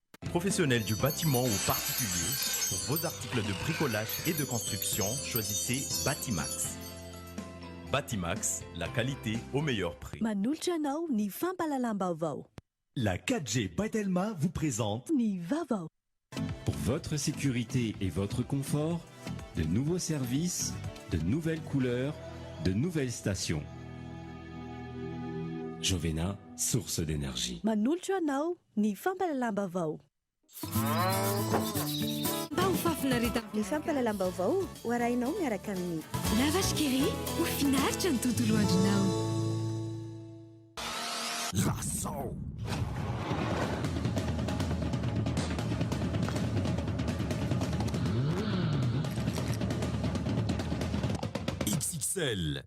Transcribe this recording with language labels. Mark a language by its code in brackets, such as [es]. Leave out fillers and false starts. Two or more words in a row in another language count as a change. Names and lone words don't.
[fr] Professionnels du bâtiment ou particuliers, pour vos articles de bricolage et de construction, choisissez Batimax. Batimax, la qualité au meilleur prix. [mg] Manolotra anao ny fampalalam-baovao. [fr] La 4G by Telma vous présente [mg] Ny vaovao. [fr] Pour votre sécurité et votre confort, de nouveaux services, de nouvelles couleurs, de nouvelles stations. Jovena, source d'énergie. [mg] Manolotra anao ny fampalalam-baovao. Ny fampalalam-baovao ho arahinao miaraka amin'ny Lavage Keri ho finaritra ny tontolo andronao. Lasso. XXL.